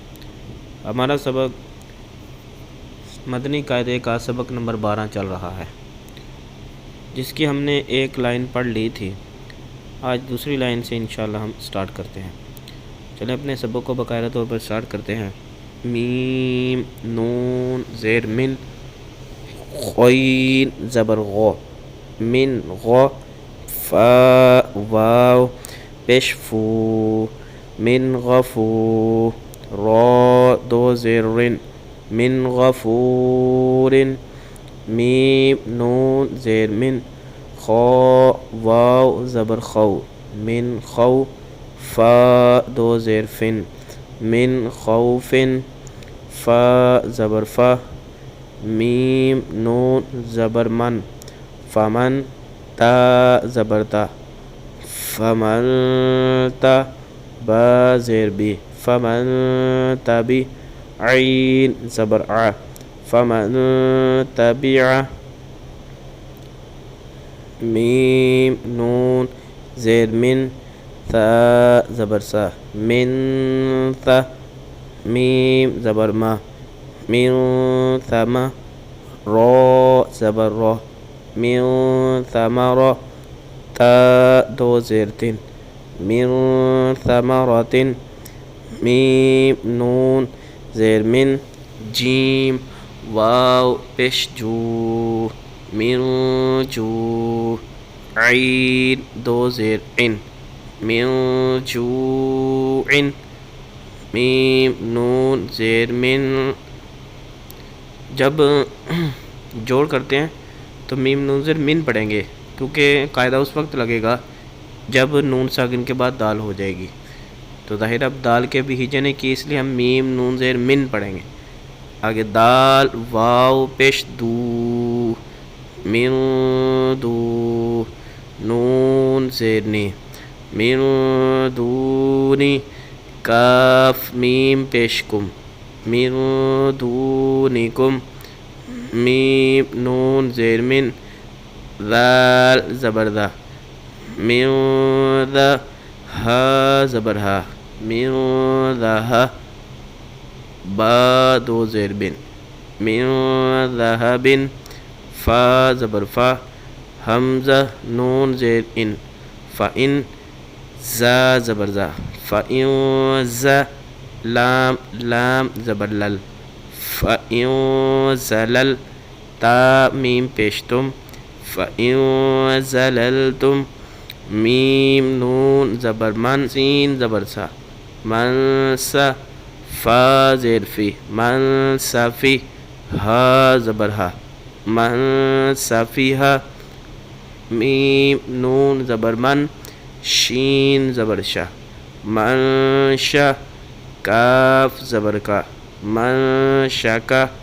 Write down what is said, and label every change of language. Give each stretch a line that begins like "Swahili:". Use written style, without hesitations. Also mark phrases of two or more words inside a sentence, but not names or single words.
Urdu: ہمارا سبق مدنی قاعدے کا سبق نمبر 12 چل رہا ہے، جس کی ہم نے ایک لائن پڑھ لی تھی۔ آج دوسری لائن سے انشاءاللہ ہم سٹارٹ کرتے ہیں۔ چلیں اپنے سبق کو باقاعدہ طور پر سٹارٹ کرتے ہیں۔ میم نون زیر من، غین زبر غو، من غو، فا واو پیش فو، من غفو، را دو زیر رن، من غفور، میم نون زیر من، خا واو زبر خو، من خو، فا دو زیر فن، من خوف، فا زبر فا، میم نون زبر من، فمن، تا زبر تا، فمن تا، با زیر بی، فمن تبی، عین زبر ع، فمن تبع، میم نون زیر من، ثا زبر سا، من ثا، میم زبر ما، من ثم، را زبر را، من ثمرة، تا دو زیر تن، من ثمرة، میم نون زیر من، جیم واو پیش جو، من جو، عین دو زیر عن، من جوع، میم نون زیر من۔ جب جوڑ کرتے ہیں تو میم نون زیر من پڑھیں گے، کیونکہ قاعدہ اس وقت لگے گا جب نون ساکن کے بعد دال ہو جائے گی۔ تو ظاہر اب دال کے بھی ہجے نے کی، اس لیے ہم میم نون زیر من پڑھیں گے۔ آگے دال واو پیش دو، من دو، نون زیر نی، من دونی، کاف میم پیش کم، من دونکم، میم نون زیر من، ذال زبر ذا، من ذا، ہا زبر ہا، من ذا، با دو زیر بن، من ذهب، فا زبر فا، حمزہ نون زیر ان، فإن، زا زبر زا، فإن زا، لام لام زبر لل، فإن زلل، تا میم پیشتم،
Arabic: فإن زللتم،
Urdu: میم نون زبر من، سین زبر سا، من سا، فا زیر فی، من سفی، ہا زبر ہا، من سفیہا، میم نون زبر من، شین زبر شا، من شا، کاف زبر کا، من شکا،